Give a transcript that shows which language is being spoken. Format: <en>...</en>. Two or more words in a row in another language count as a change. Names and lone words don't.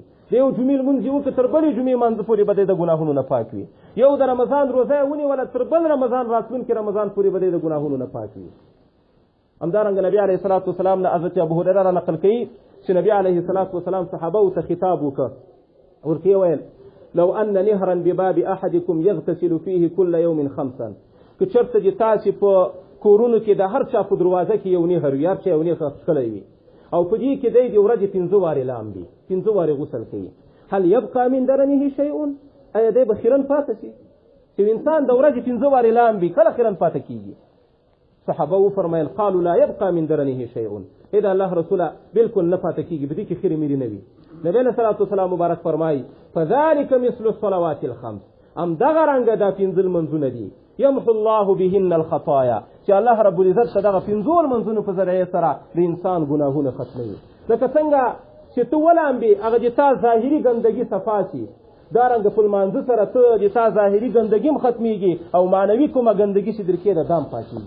<ps>د یو جمعې لمونځ چې وکړه تر بلې جمعې مانځه پورې به دی د ګناهونو نه پاک وي. یو د رمضان روزه یې ونیوله تر بل رمضان راتلونکي رمضان پورې به دی د ګناهونو نه پاک وي. همدارنګه نبی</ps> <ar>علیه الصلاة والسلام</ar> <ps>نه حضرت ابو هریره را نقل کوي چې نبی</ps> <ar>علیه الصلاة والسلام</ar> <ps>صحابهو ته خطاب وکړ، ورته یې ویل</ps> <ar>لو ان نهرا بباب احدكم يغتسل فيه كل يوم خمسا،</ar> <ps>که چېرته چې تاسې په کورونو کې د هر چا په دروازه کې یو نهر وي، هر چا یو نهر ښکلی وي، او په دې کې دی د ورځې پنځه وارې لامبي، پنځه وارې غسل کوي،</ps> <ar>هل يبقى من درنه شیء،</ar> <ps>ایا دی به خیرن پاته شي؟ چې انسان د ورځې پنځه وارې لامبي کله خیرن پاته کېږي؟ صحابه وفرمایل</ps> <ar>قالوا لا يبقى من درنه شیء،</ar> <ps>اذا الله رسوله بالکل نه پاته کېږي، په دې کې خیرې میرې نه وي. نبی</ps> <ar>علیه الصلاة والسلام</ar> <ps>مبارک فرمایي</ps> <ar>فذلك مثل الصلوات الخمس،</ar> <ps>همدغه رنګه دا پنځه لمونځونه دي،</ps> <ar>یمحو الله بهن الخطایا،</ar> <ps>چې الله</ps> <ar>رب العزت</ar> <ps>ته دغه پنځو لمونځونو په ذریعه سره د انسان ګناهونه ختموي. لکه څنګه چې ته ولامبې هغه د تا ظاهري ګندګي صفا شي، دارنګه په لمانځه سره ته د تا ظاهري ګندګي هم ختمیږي او معنوي کومه ګندګي چې درکې ده دا هم پاکېږي.</ps>